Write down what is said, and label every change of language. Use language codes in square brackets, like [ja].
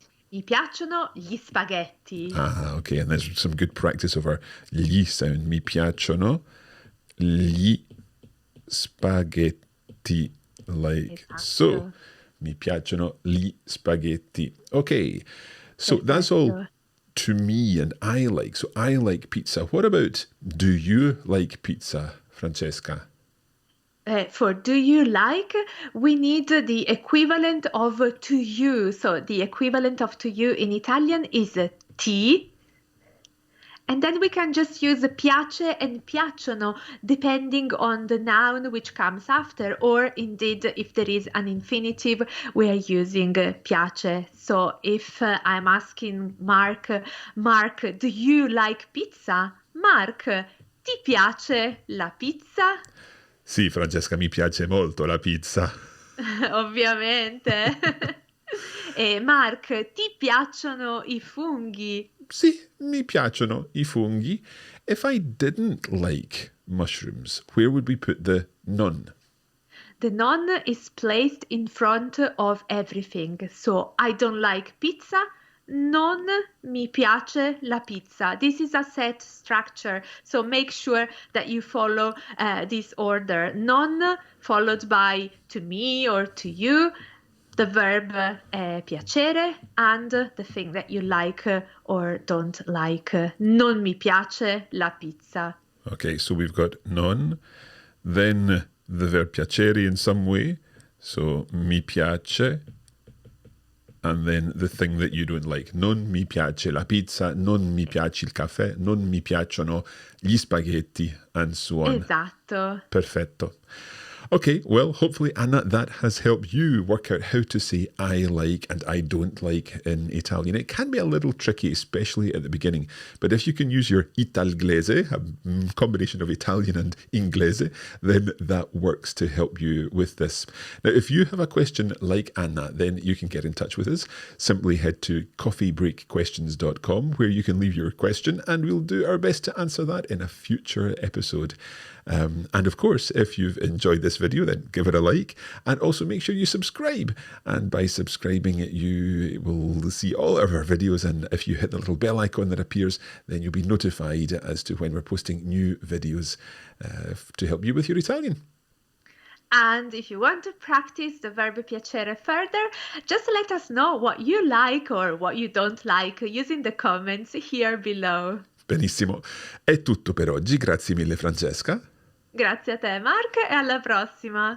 [it] Mi piacciono gli spaghetti. [en] Ah, okay, and there's some good practice of our gli sound. [it] Mi piacciono gli spaghetti, [en] like so. [it] Mi piacciono gli spaghetti. [en] Okay, so that's all to me and I like. So I like pizza. What about do you like pizza, Francesca? For do you like, we need the equivalent of to you. So the equivalent of to you in Italian is ti. And then we can just use piace and piacciono depending on the noun which comes after, or indeed if there is an infinitive, we are using piace. So if I'm asking Mark, do you like pizza? [it] Mark, ti piace la pizza? Sì, Francesca, mi piace molto la pizza. Ovviamente. E Mark, ti piacciono I funghi? Sì, mi piacciono I funghi. [en] If I didn't like mushrooms, where would we put the non? The non is placed in front of everything. So I don't like pizza. [it] Non mi piace la pizza. [en] This is a set structure, so make sure that you follow this order. Non followed by to me or to you, the verb piacere, and the thing that you like or don't like. [it] Non mi piace la pizza. [en] Okay, so we've got non, then the verb piacere in some way, so [it] mi piace, [en] and then the thing that you don't like. [it] Non mi piace la pizza, non mi piace il caffè, non mi piacciono gli spaghetti, [en] and so on. [it] Esatto. Perfetto. [en] Okay, well, hopefully, Anna, that has helped you work out how to say I like and I don't like in Italian. It can be a little tricky, especially at the beginning. But if you can use your Italglese, a combination of Italian and Inglese, then that works to help you with this. Now, if you have a question like Anna, then you can get in touch with us. Simply head to coffeebreakquestions.com where you can leave your question and we'll do our best to answer that in a future episode. And of course, if you've enjoyed this video, then give it a like and also make sure you subscribe. And by subscribing, you will see all of our videos. And if you hit the little bell icon that appears, then you'll be notified as to when we're posting new videos to help you with your Italian. And if you want to practice the verb piacere further, just let us know what you like or what you don't like using the comments here below. [it] Benissimo. È tutto per oggi. Grazie mille, Francesca. Grazie a te, Mark, e alla prossima.